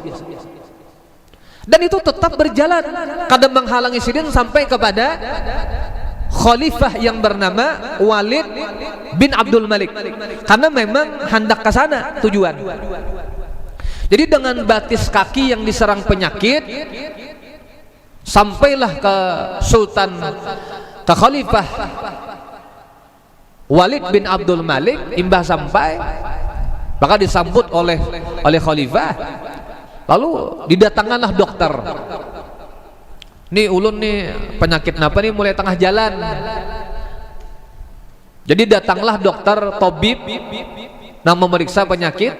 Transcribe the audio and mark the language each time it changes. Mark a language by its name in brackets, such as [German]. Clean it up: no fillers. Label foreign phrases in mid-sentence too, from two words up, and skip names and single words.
[Banjar] Dan itu tetap berjalan, kadang menghalangi sidin sampai kepada khalifah yang bernama Walid bin Abdul Malik. Karena memang hendak ke sana tujuan. Jadi dengan batis kaki yang diserang penyakit, sampailah ke Sultan, ke Khalifah Walid bin Abdul Malik. Imbah sampai, maka disambut oleh Khalifah. Lalu didatangkanlah dokter. Nih ulun nih penyakit napa nih mulai tengah jalan. Jadi datanglah dokter Tobib yang memeriksa penyakit.